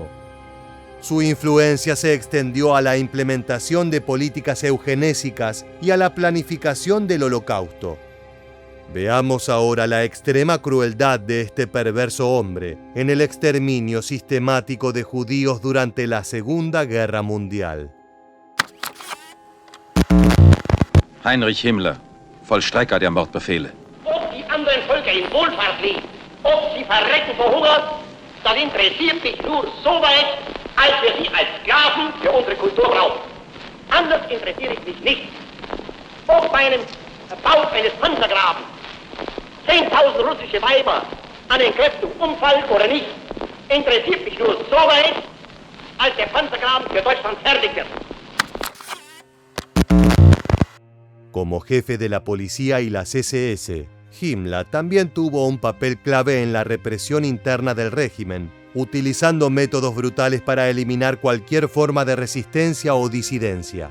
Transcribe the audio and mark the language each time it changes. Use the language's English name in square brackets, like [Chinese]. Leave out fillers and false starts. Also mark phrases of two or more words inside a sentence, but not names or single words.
[Spanish] Su influencia se extendió a la implementación de políticas eugenésicas y a la planificación del Holocausto. Veamos ahora la extrema crueldad de este perverso hombre en el exterminio sistemático de judíos durante la Segunda Guerra Mundial. [German] Heinrich Himmler, Vollstrecker der Mordbefehle. Ob die anderen Völker in Wohlfahrt leben, ob sie verrecken vor Hunger, das interessiert mich nur so weit, als wir sie als Sklaven für unsere Kultur brauchen. Anders interessiere ich mich nicht. Ob bei einem Bau eines Panzergrabens 10.000 russische Weiber an Entkräftung umfallen oder nicht, interessiert mich nur so weit, als der Panzergraben für Deutschland fertig wird. [Spanish] Como jefe de la policía y las SS, Himmler también tuvo un papel clave en la represión interna del régimen, utilizando métodos brutales para eliminar cualquier forma de resistencia o disidencia.